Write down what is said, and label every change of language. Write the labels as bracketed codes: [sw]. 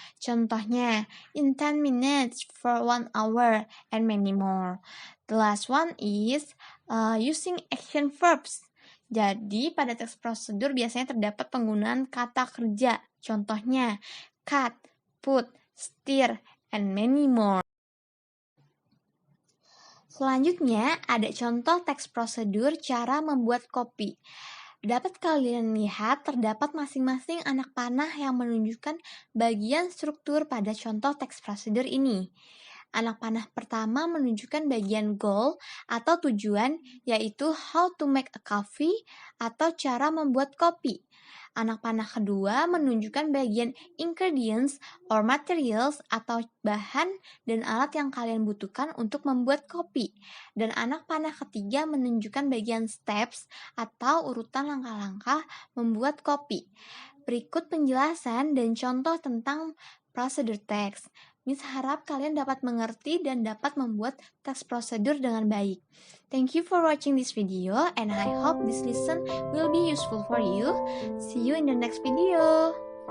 [id] Contohnya, [en] in 10 minutes, for 1 hour, and many more. The last one is using action verbs. [id] Jadi, pada teks prosedur biasanya terdapat penggunaan kata kerja. Contohnya, [en] cut, put, stir, and many more. [id] Selanjutnya, ada contoh teks prosedur cara membuat kopi. Dapat kalian lihat terdapat masing-masing anak panah yang menunjukkan bagian struktur pada contoh teks prosedur ini. Anak panah pertama menunjukkan bagian goal atau tujuan, yaitu [en] how to make a coffee [id] atau cara membuat kopi. Anak panah kedua menunjukkan bagian [en] ingredients or materials [id] atau bahan dan alat yang kalian butuhkan untuk membuat kopi. Dan anak panah ketiga menunjukkan bagian steps atau urutan langkah-langkah membuat kopi. Berikut penjelasan dan contoh tentang prosedur teks. Miss harap kalian dapat mengerti dan dapat membuat teks prosedur dengan baik. [en] Thank you for watching this video and I hope this lesson will be useful for you. See you in the next video.